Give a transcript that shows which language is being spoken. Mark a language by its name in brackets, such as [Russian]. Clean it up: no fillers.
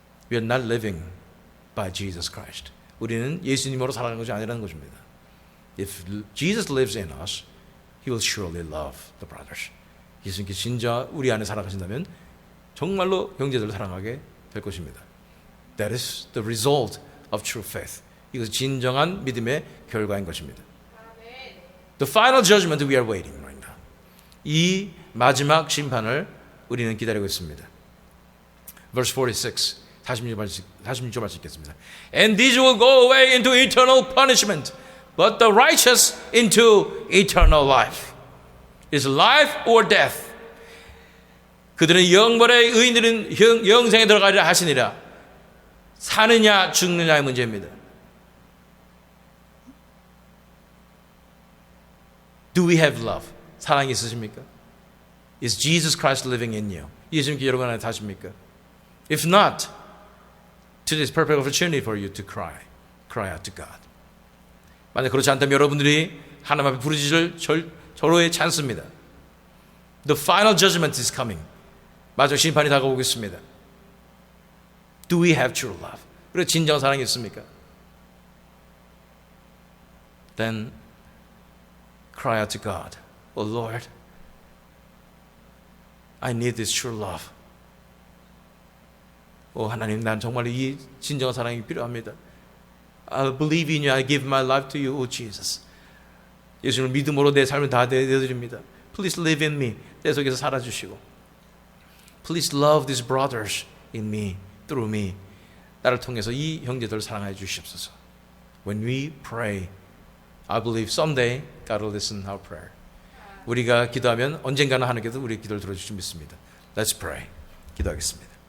[English] We are not living by Jesus Christ. [Korean] 우리는 예수님으로 살아가는 것이 아니라는 것입니다. [English] If Jesus lives in us, He will surely love the brothers. [Korean] 예수님께서 진짜 우리 안에 살아가신다면 정말로 형제들을 사랑하게 될 것입니다. [English] That is the result of true faith. [Korean] 이것은 진정한 믿음의 결과인 것입니다. [English] The final judgment we are waiting right now. [Korean] 이 마지막 심판을 우리는 기다리고 있습니다. [English] Verse 46. [Korean] 46절 말씀 읽겠습니다. [English] And these will go away into eternal punishment, but the righteous into eternal life. Is life or death? [Korean] 그들은 영벌의 의인들은 영생에 들어가리라 하시니라. 사느냐 죽느냐의 문제입니다. [English] Do we have love? [Korean] 사랑이 있으십니까? [English] Is Jesus Christ living in you? [Korean] 예수님께 여러분 안에 사십니까? [English] If not, today is perfect opportunity for you to cry out to God. [Korean] 만약 그렇지 않다면 여러분들이 하나님 앞에 부르짖을 절호의 찬스입니다. [English] The final judgment is coming. [Korean] 마지막 심판이 다가오고 있습니다. [English] Do we have true love? [Korean] 그래 진정한 사랑이 있습니까? [English] Then cry out to God. Oh Lord, I need this true love. [Korean] 하나님, 난 정말 이 진정한 사랑이 필요합니다. [English] I believe in you. I give my life to you, oh Jesus. [Korean] 예수님을 믿음으로 내 삶을 다 내드립니다. [English] Please live in me. [Korean] 내 속에서 살아주시고. [English] Please love these brothers in me, through me. [Korean] 나를 통해서 이 형제들을 사랑해 주시옵소서. [English] When we pray, I believe someday God will listen our prayer. [Korean] 우리가 기도하면 언젠가는 하나님께서 우리의 기도를 들어주실 줄 믿습니다. [English] Let's pray. [Korean] 기도하겠습니다.